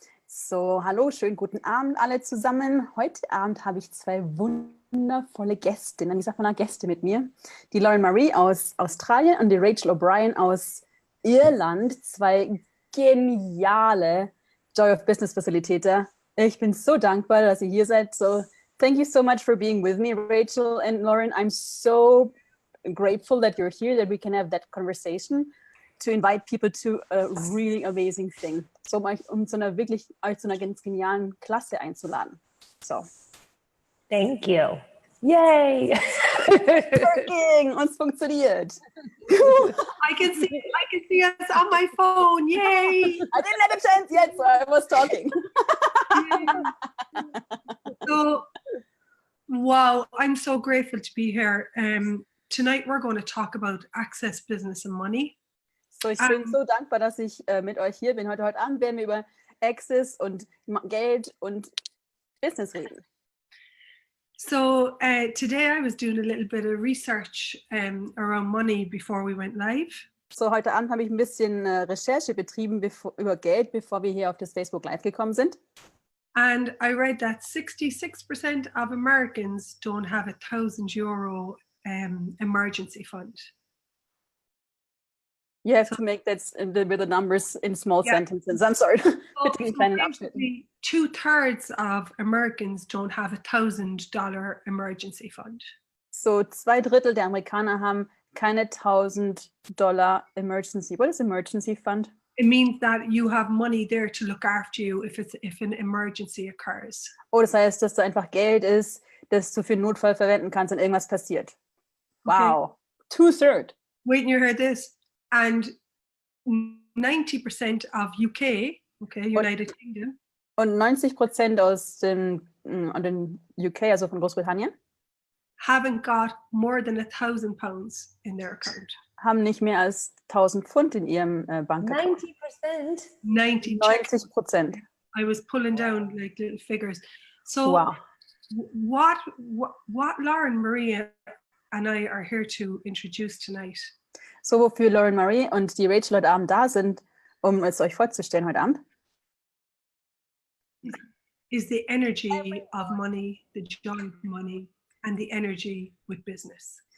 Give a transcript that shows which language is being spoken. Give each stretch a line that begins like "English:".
German: So, hallo, schönen guten Abend alle zusammen. Heute Abend habe ich zwei wundervolle Gästinnen, wie sagt man da, Gäste mit mir. Die Lauren Marie aus Australien und die Rachel O'Brien aus Irland. Zwei geniale Joy of Business Facilitator. Ich bin so dankbar, dass ihr hier seid.
English: So, thank you so much for being with me, Rachel and Lauren. I'm so grateful that you're here, that we can have that conversation. To invite people to a really amazing thing.
German: So, um zu einer ganz genialen Klasse einzuladen. So.
English: Thank you. Yay! Working!
German: Uns funktioniert.
English: I can see us on my phone. Yay! I didn't have a chance yet, so I was talking. So, wow, I'm so grateful to be here. Tonight we're going to talk about access, business and money.
German: So, ich bin so dankbar, dass ich mit euch hier bin. Heute Abend werden wir über Access und Geld und Business reden.
English: So today I was doing a little bit of research around money before we went live.
German: So, heute Abend habe ich ein bisschen Recherche betrieben über Geld, bevor wir hier auf das Facebook Live gekommen sind.
English: And I read that 66% of Americans don't have €1,000 emergency fund. You have to make that with the numbers in small sentences. I'm sorry.
German: Bitte in kleinen Abschnitten.
English: 2/3 of Americans don't have $1,000 emergency fund.
German: So 2/3 der Amerikaner haben keine $1,000 emergency.
English: What is emergency fund? It means that you have money there to look after you if an emergency occurs.
German: Oh, das heißt, dass da einfach Geld ist, das du für einen Notfall verwenden kannst, wenn irgendwas passiert.
English: Wow. Okay. 2/3. Wait till you hear this. And 90% of UK, United Kingdom.
German: Und 90% aus den UK, also von Großbritannien,
English: haven't got more than £1,000 in their account.
German: Haben nicht mehr als 1.000 Pfund in ihrem Bankaccount. 90%.
English: I was pulling down like little figures. So wow. What Lauren, Maria and I are here to introduce tonight.
German: So, wofür Lauren Marie und die Rachel heute Abend da sind, um es euch vorzustellen heute Abend,
English: is the energy of money, the joy of money, and the energy with business.